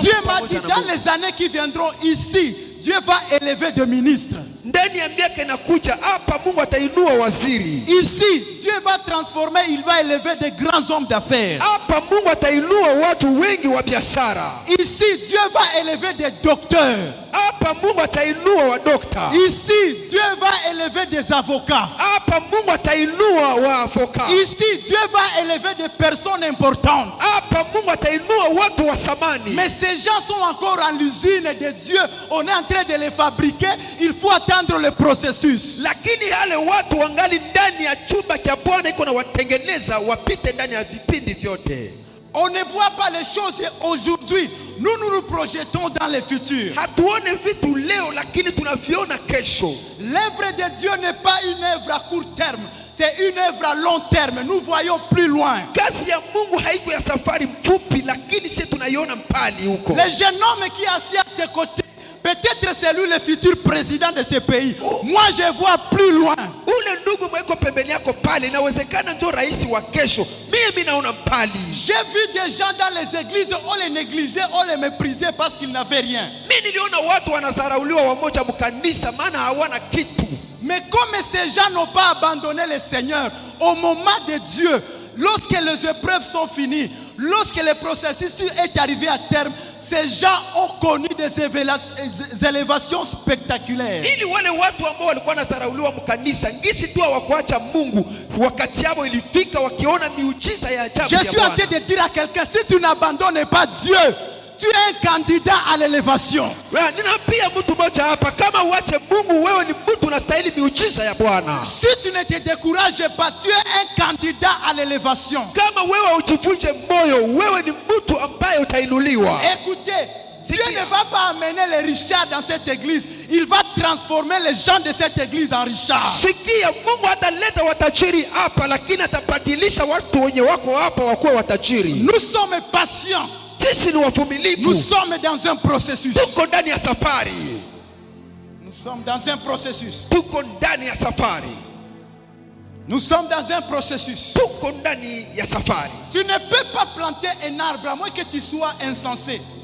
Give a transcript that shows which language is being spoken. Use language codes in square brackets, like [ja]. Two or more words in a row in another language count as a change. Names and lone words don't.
[fr] Dieu m'a dit dans les années qui viendront ici, Dieu va élever des ministres. [sw] Ndani ya miaka inakuja hapa Mungu atainua waziri. [fr] Ici, Dieu va transformer, il va élever des grands hommes d'affaires. [sw] Hapa Mungu atainua watu wengi wa biashara. [fr] Ici, Dieu va élever des docteurs. [sw] Hapa Mungu atainua wa dokta. [fr] Ici, Dieu va élever des avocats. [sw] Hapa Mungu atainua wa avoka. [fr] Ici, Dieu va élever des personnes importantes. [sw] Hapa Mungu atainua watu wa samani. [fr] Mais ces gens sont encore en l'usine de Dieu. On est en train de les fabriquer. Il faut attendre le processus. [sw] Lakini wale watu wangali ndani ya chumba cha Bwana iko na watengeneza wapite ndani ya vipindi vyote. [fr] On ne voit pas les choses aujourd'hui. Nous nous projetons dans le futur. [sw] Hatuone vitu leo lakini tunaviona kesho. [fr] L'œuvre de Dieu n'est pas une œuvre à court terme. C'est une œuvre à long terme. Nous voyons plus loin. [sw] Kazi ya Mungu haiko ya safari mfupi lakini sisi tunaiona mbali huko. [fr] Le jeune homme qui est assis à tes côtés, peut-être c'est lui le futur président de ce pays. Moi je vois plus loin. [sw] Ule ndugu mweko pembeni yako pale inawezekana ndio rais wa kesho. Mimi naona mbali. [fr] J'ai vu des gens dans les églises, on les négligeait, on les méprisait parce qu'ils n'avaient rien. [sw] Mimi niliona watu wanazarauliwa wamoja mkanisa maana hawana kitu. [fr] Mais comme ces gens n'ont pas abandonné le Seigneur, au moment de Dieu, lorsque les épreuves sont finies, lorsque le processus est arrivé à terme, ces gens ont connu des élévations spectaculaires. [sw] Ili wale watu ambao walikuwa wanazarauliwa mkanisa ngisi tu hawakuacha Mungu wakati yao ilifika wakiona miujiza ya ajabu ya Bwana. [fr] Je suis en train de dire à quelqu'un, si tu n'abandonnes pas Dieu, tu es un candidat à l'élévation. [sw] Ninaambia mtu mmoja hapa kama uache Mungu wewe ni mtu unastahili miujiza ya Bwana. [fr] Si tu ne te décourages pas, tu es un candidat à l'élévation. [sw] Kama wewe ujivunje moyo wewe ni mtu ambaye utainuliwa. [fr] Écoutez, Dieu ne va pas amener les richards dans cette église. Il va transformer les gens de cette église en richards. [sw] Sikia, Mungu ataleta watajiri hapa lakini atabadilisha watu wenye wako hapa wakuwe watajiri. [fr] Nous sommes patients. Nous sommes dans un processus. Nous sommes dans un processus. Nous sommes dans un processus. Tu ne peux pas planter un arbre à moins que tu sois insensé.